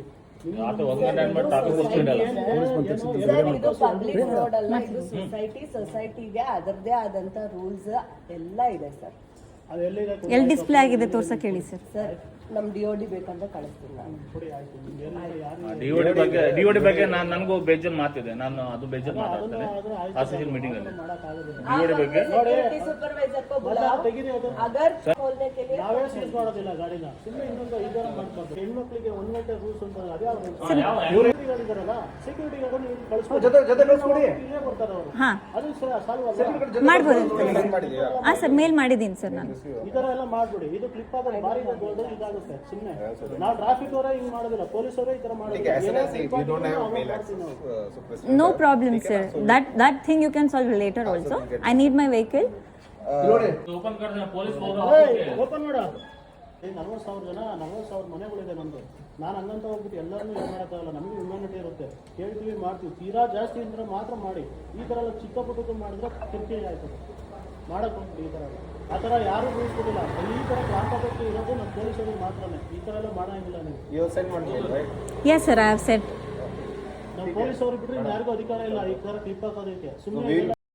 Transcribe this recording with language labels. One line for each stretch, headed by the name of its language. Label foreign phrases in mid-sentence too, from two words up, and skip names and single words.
Kannada: ಇದು
English: public road
Kannada: ಅಲ್ಲ, ಇದು ಸೊಸೈಟಿಗೆ ಅದರದೇ ಆದಂತ ರೂಲ್ಸ್ ಎಲ್ಲ ಇದೆ ಸರ್. ಎಲ್ಲಿ ಡಿಸ್ಪ್ಲೇ ಆಗಿದೆ ತೋರ್ಸಕ್ಕೆ ಹೇಳಿ ಸರ್. ಸರ್ ನಮ್ DOD ಬೇಕಂತ ಕಳಿಸ್ತೀನಿ ನಾನು. ಡಿಒಡಿ ಬಗ್ಗೆ ನನಗೂ ಬೇಜಾನ್ ಮಾತಿದೆ, ನಾನು ಅದು ಬೇಜಾನ್ ಮಾತಾಡ್ತೇನೆ
English: association meeting
Kannada: ಅಲ್ಲಿ. ಡಿಒಡಿ ಬಗ್ಗೆ
Hindi: सुपरवाइजर को बुलाओ, अगर खोलने के लिए
Kannada: ನಾವೇ ಸೀಸ್ ಮಾಡೋದಿಲ್ಲ ಗಾಡಿನ. ಸುಮ್ಮನೆ ಇನ್ನೊಂದು ಇದರ ಮಾಡ್ಬಾರ್ದು. ಹೆಣ್ಮಕ್ಳಿಗೆ 1 ಗಂಟೆ ರೂಲ್ಸ್ ಅಂತ ಅದೇ ಇದಾರಲ್ಲ,
English: security guard
Kannada: ನೀವು ಕಳಿಸ್ಬೋದು, ಜೊತೆ ಕಳಿಸ್ಕೊಡಿ, ಇಲ್ಲೇ ಬರ್ತಾರೆ ಅವರು. ಅದು ಸಾಲ್ವ್ ಮಾಡ್ಬೋದು. ಹಾಂ ಸರ್, ಮೇಲ್ ಮಾಡಿದ್ದೀನಿ ಸರ್ ನಾನು. ಈ ತರ ಎಲ್ಲ ಮಾಡ್ಬಿಡಿ. ಇದು ಕ್ಲಿಪ್ ಆದ್ರೆ ಭಾರಿ ದೊಡ್ಡ ಇದಾಗುತ್ತೆ. ಸುಮ್ಮನೆ ನಾವು ಟ್ರಾಫಿಕ್ ಅವರೇ ಹಿಂಗ್ ಮಾಡೋದಿಲ್ಲ, ಪೊಲೀಸ್ ಅವರೇ ಈ ತರ ಮಾಡೋದಿಲ್ಲ.
English: No problem sir, that thing you can solve later also. I need my vehicle.
Kannada: ಓಪನ್ ಮಾಡ್ತಾರೆ ಪೊಲೀಸ್ ಓಪನ್ ಮಾಡ. 40,000 ಜನ, 40,000 ಮನೆಗಳಿದೆ ನಮ್ದು. ನಾನು ಹಂಗಂತ ಹೋಗ್ಬಿಟ್ಟು ಎಲ್ಲರನ್ನೂ ಇದು ಮಾಡೋಕ್ಕಾಗಲ್ಲ. ನಮಗೆ ಹ್ಯುಮ್ಯಾನಿಟಿ ಇರುತ್ತೆ, ಕೇಳ್ತೀವಿ, ಮಾಡ್ತೀವಿ. ತೀರಾ ಜಾಸ್ತಿ ಅಂದ್ರೆ ಮಾತ್ರ ಮಾಡಿ. ಈ ಥರ ಎಲ್ಲ ಚಿಕ್ಕ ಪುಟ್ಟದ್ದು ಮಾಡಿದ್ರೆ ಕಿರಿಕಿರಿ ಆಯ್ತದೆ. ಮಾಡಕ್ಕೆ ಹೋಗ್ಬಿಟ್ಟು ಈ ಥರ ಆ ಥರ ಯಾರೂ ರೂಲ್ಸ್ ಕೊಟ್ಟಿಲ್ಲ. ಈ ಥರ ಕ್ರಾಂತಪಟ್ಟು ಇರೋದು ನಮ್ಮ ಪೊಲೀಸರಿಗೆ ಮಾತ್ರನೇ. ಈ ಥರ ಎಲ್ಲ ಮಾಡೋಂಗಿಲ್ಲ ನೀವು.
English: Yes sir, I have said.
Kannada: ನಮ್ಮ ಪೊಲೀಸವರು ಬಿಟ್ಟರೆ ಯಾರಿಗೂ ಅಧಿಕಾರ ಇಲ್ಲ ಈ ಥರ ಕ್ಲಿಪ್ ಹಾಕೋದಕ್ಕೆ. ಸುಮ್ಮನೆ